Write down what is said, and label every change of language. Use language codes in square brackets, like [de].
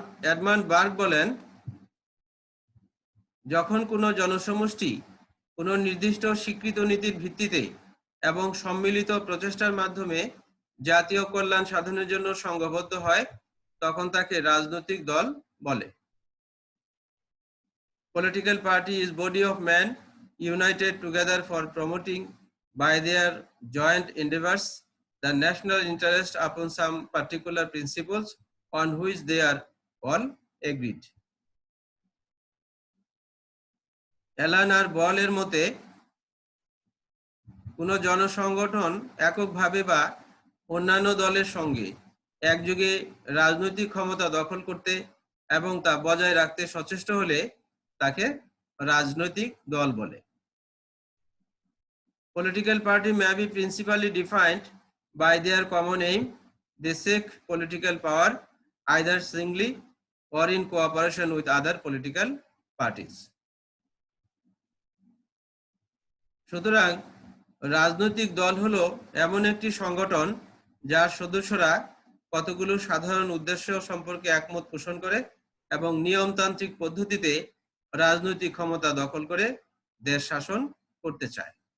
[bn] Edmund বার্গ বলেন, যখন কোনো জনসমষ্টি কোনো নির্দিষ্ট স্বীকৃত নীতির ভিত্তিতে এবং সম্মিলিত প্রচেষ্টার মাধ্যমে জাতীয় কল্যাণ সাধনের জন্য সংঘবদ্ধ হয়, তখন তাকে রাজনৈতিক দল বলে। [en] Political party is body of men united together for promoting by their joint endeavors the national interest upon some particular principles on which they are all agreed. [bn] Alan আর বলের মতে, কোন জনসংগঠন এককভাবে বা অন্যান্য দলের সঙ্গে একযোগে রাজনৈতিক ক্ষমতা দখল করতে এবং তা বজায় রাখতে সচেষ্ট হলে তাকে রাজনৈতিক দল বলে। [en] Political party may be principally defined by their common aim. They seek political power either singly or in cooperation with other political parties. [bn] সুতরাং রাজনৈতিক দল হলো এমন একটি সংগঠন যার সদস্যরা কতগুলো সাধারণ উদ্দেশ্য সম্পর্কে একমত পোষণ করে এবং নিয়মতান্ত্রিক পদ্ধতিতে রাজনৈতিক ক্ষমতা দখল করে দেশ শাসন করতে চায়।